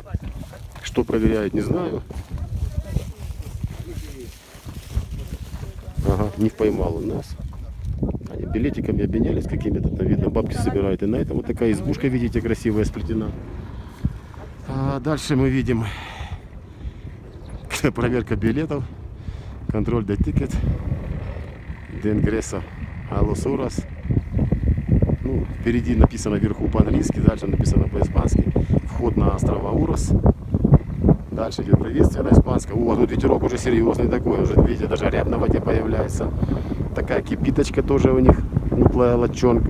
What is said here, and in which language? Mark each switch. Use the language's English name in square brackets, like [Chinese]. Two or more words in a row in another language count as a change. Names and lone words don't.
[Russian] Что проверяют, не знаю. Ага, не поймал он нас. Они билетиками обменялись какими-то, там, видно, бабки собирают. И на этом вот такая избушка, видите, красивая, сплетена. А дальше мы видим проверка билетов. [Spanish] Контроль de ticket. De ingreso a los Uros. [Russian] Ну, впереди написано вверху по-английски, дальше написано по-испански. Вход на острова Урос. Дальше идет приветствие на испанском. О, тут ветерок уже серьезный такой, уже видите, даже рябь на воде появляется. Такая кипиточка тоже у них, утлая лодчонка.